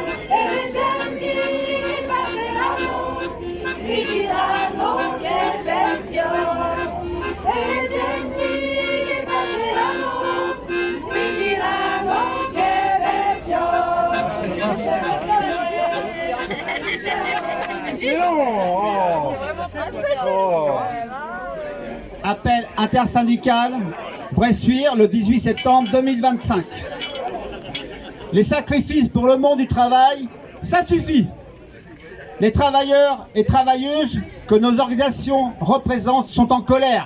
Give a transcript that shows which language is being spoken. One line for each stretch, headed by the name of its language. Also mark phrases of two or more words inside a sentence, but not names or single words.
Italian: E le genti che passeranno, mi diranno che bel fiore. E le genti che passeranno, mi diranno che bel fiore.
French: Appel intersyndical, Bressuire, le 18 septembre 2025. Les sacrifices pour le monde du travail, ça suffit. Les travailleurs et travailleuses que nos organisations représentent sont en colère.